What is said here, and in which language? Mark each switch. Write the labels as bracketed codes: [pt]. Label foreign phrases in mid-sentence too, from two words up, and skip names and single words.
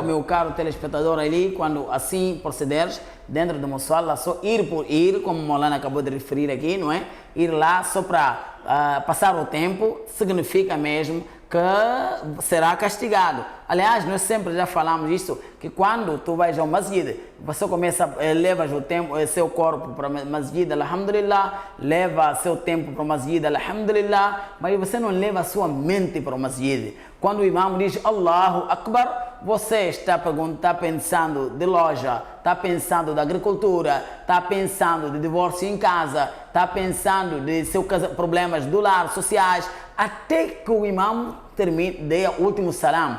[pt] meu caro telespectador ali, quando assim procederes, dentro do Musalla, só ir por ir, como o Molana acabou de referir aqui, não é? Ir lá só para passar o tempo, significa mesmo que será castigado. Aliás, nós sempre já falamos isso, que quando tu vais ao masjid, você começa, levas o tempo, seu corpo para o masjid, alhamdulillah, leva seu tempo para o masjid, alhamdulillah, mas você não leva a sua mente para o masjid. Quando o imam diz [ar] الله أكبر, [pt] você está pensando de loja, está pensando da agricultura, está pensando de divórcio em casa, está pensando de seus problemas do lar, sociais, até que o imam termine, dê o último salam.